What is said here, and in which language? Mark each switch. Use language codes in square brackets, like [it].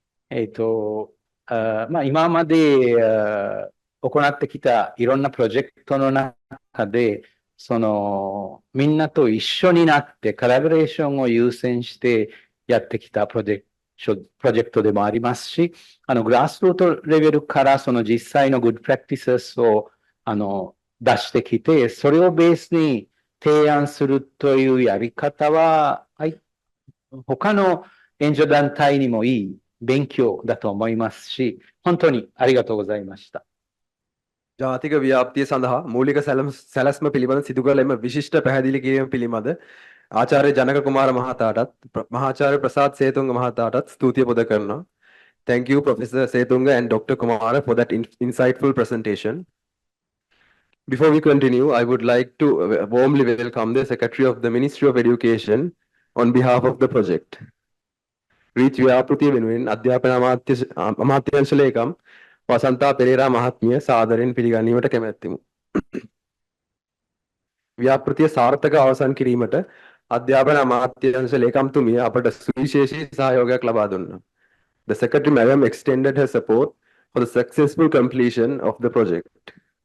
[ja] 今まで行ってきたいろんなプロジェクトの中で、みんなと一緒になってコラボレーションを優先してやってきたプロジェクトでもありますし、グラスルートレベルからその実際のグッドプラクティセスを出してきて、それをベースに提案するというやり方は、他の援助団体にもいい勉強だと思いますし、本当にありがとうございました。 [si] ජාතික ව්‍යාප්තිය සඳහා මූලික සැලැස්ම පිළිබඳ සිදු කළ එම විශිෂ්ට පැහැදිලි කිරීම පිළිබඳ ආචාර්ය ජනක කුමාර මහතාටත් මහාචාර්ය ප්‍රසාද් සේතුංග මහතාටත් ස්තුතිය පුද කරනවා. [en] Thank you Professor Setunga and Dr. Kumara for that insightful presentation. Before we continue, I would like to warmly welcome the Secretary of the Ministry of Education on behalf of the project. [si] Reach ව්‍යාපෘතිය වෙනුවෙන් අධ්‍යාපන අමාත්‍යාංශ ලේකම් වසන්තා පෙරේරා මහත්මිය සාදරයෙන් පිළිගැනීමට කැමැත්තෙමු. ව්‍යාපෘතිය සාර්ථක අවසන් කිරීමට අධ්‍යාපන අමාත්‍යාංශ ලේකම්තුමිය අපට සුවිශේෂී සහයෝගයක් ලබා දුන්නා. [en] The Secretary Madam extended her support for the successful completion of the project.